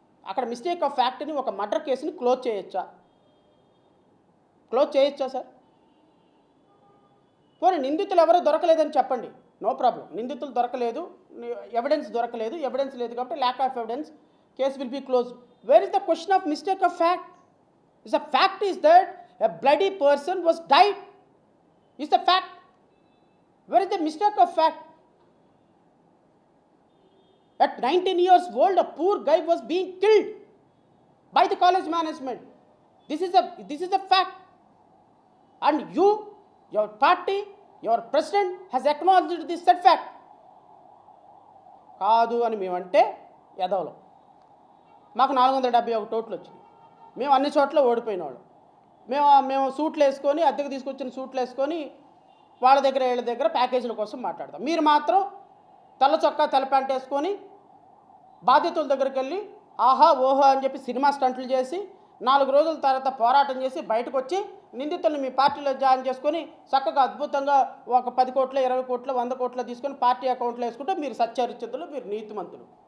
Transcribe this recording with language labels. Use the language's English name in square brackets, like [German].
[Telugu] అక్కడ mistake of ఫ్యాక్ట్ని, ఒక murder కేసుని క్లోజ్ చేయొచ్చా? క్లోజ్ చేయొచ్చా సార్? పోనీ నిందితులు ఎవరో దొరకలేదని చెప్పండి, నో ప్రాబ్లం. నిందితులు దొరకలేదు, ఎవిడెన్స్ దొరకలేదు, ఎవిడెన్స్ లేదు కాబట్టి lack of evidence, case [English] Will be close. Where is the question of mistake of fact? Is the fact is that a bloody person was died. Is the fact. Where is the mistake of fact? At 19 years old, a poor guy was being killed by the college management. This is a fact. And you, your party, your president has acknowledged this said fact. [Telugu] కాదు అని మేమంటే ఎదవలం. మాకు 471 ఓట్లు వచ్చినాయి, మేము అన్ని చోట్ల ఓడిపోయిన వాళ్ళు. మేము సూట్లు వేసుకొని, అద్దెకు తీసుకొచ్చిన సూట్లు వేసుకొని వాళ్ళ దగ్గర వీళ్ళ దగ్గర ప్యాకేజీల కోసం మాట్లాడతాం. మీరు మాత్రం తెల్ల చొక్కా తెల్ల ప్యాంట్ వేసుకొని బాధితుల దగ్గరికి వెళ్ళి ఆహా ఓహో అని చెప్పి సినిమా స్టంట్లు చేసి 4 రోజుల తర్వాత పోరాటం చేసి బయటకు వచ్చి నిందితులను మీ పార్టీలో జాయిన్ చేసుకొని చక్కగా అద్భుతంగా ఒక 10 కోట్ల 20 కోట్ల 100 కోట్ల తీసుకొని పార్టీ అకౌంట్లో వేసుకుంటే మీరు సత్యరిచితులు, మీరు నీతిమంతులు.